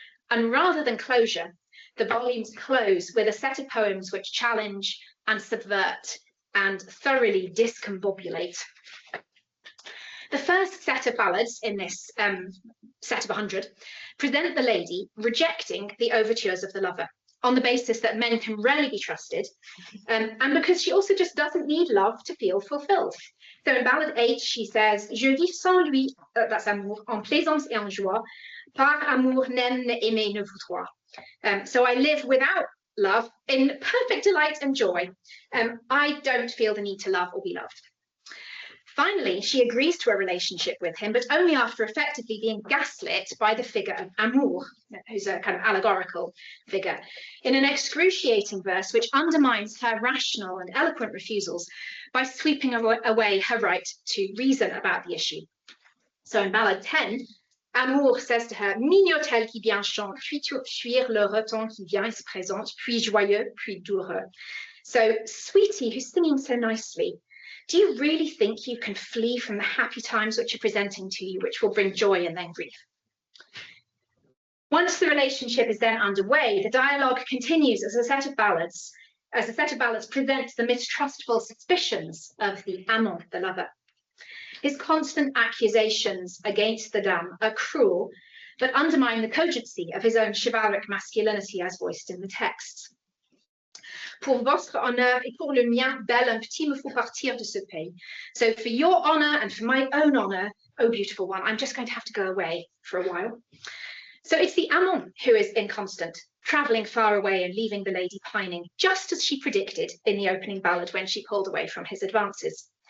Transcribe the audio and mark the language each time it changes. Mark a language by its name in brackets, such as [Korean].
[English] And rather than closure, the volumes close with a set of poems which challenge and subvert and thoroughly discombobulate. The first set of ballads in this set of 100 present the lady rejecting the overtures of the lover on the basis that men can rarely be trusted, and because she also just doesn't need love to feel fulfilled. So in ballad 8, she says, [French] Je vis sans lui, that's amour, en plaisance et en joie, par amour n'aime ne aimer ne voudroit. [English] So I live without love in perfect delight and joy. I don't feel the need to love or be loved. Finally, she agrees to a relationship with him, but only after effectively being gaslit by the figure of Amour, who's a kind of allegorical figure, in an excruciating verse which undermines her rational and eloquent refusals by sweeping away her right to reason about the issue. So in Ballad 10, Amour says to her, [French] Mignotel qui bien chante, puis-tu fuir le reton qui vient et se présente, puis joyeux, puis douloureux. [English] So, sweetie, who's singing so nicely, do you really think you can flee from the happy times which are presenting to you, which will bring joy and then grief? Once the relationship is then underway, the dialogue continues as a set of ballads present the mistrustful suspicions of the amant, the lover. His constant accusations against the dame are cruel, but undermine the cogency of his own chivalric masculinity as voiced in the texts. [French] Pour votre honneur et pour le mien, belle, un petit me faut partir de ce pays. [English] So for your honor and for my own honor, oh beautiful one, I'm just going to have to go away for a while. So it's the amant who is inconstant, traveling far away and leaving the lady pining, just as she predicted in the opening ballad when she pulled away from his advances.